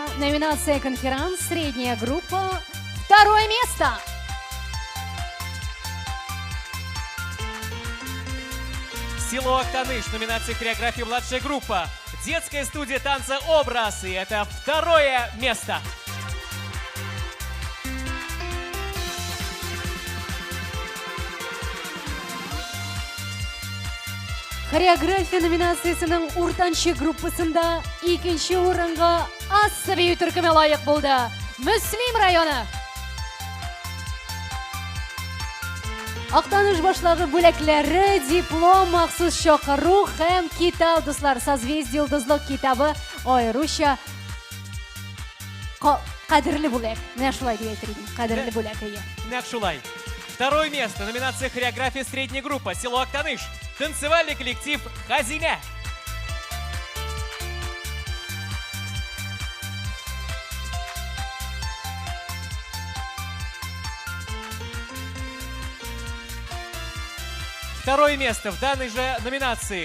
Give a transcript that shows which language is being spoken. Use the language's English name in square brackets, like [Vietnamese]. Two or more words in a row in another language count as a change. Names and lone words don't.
[Russian] Номинация «Конферанс», средняя группа. 2-е место. Село Актаныш, номинация «Хореография», младшая группа, детская студия танца «Образ». И это 2-е место. [Tatar] Хореография номинациясының уртанчы группасында 2-нче урынга Ассаби төркеме лайык булды. Мөслим районы. Актаныш башлыгы бүләкләре, диплом, махсус чакыру һәм китап, дуслар, Созвездие йылдызлык китабы аеруча кадерле бүләк. Менә шулай дип әйтер идем. Кадерле бүләк. Нәкъ шулай. [Russian] 2-е место. Номинация «Хореография», средняя группа, село Актаныш. Танцевальный коллектив «Хазине». Второе место в данной же номинации.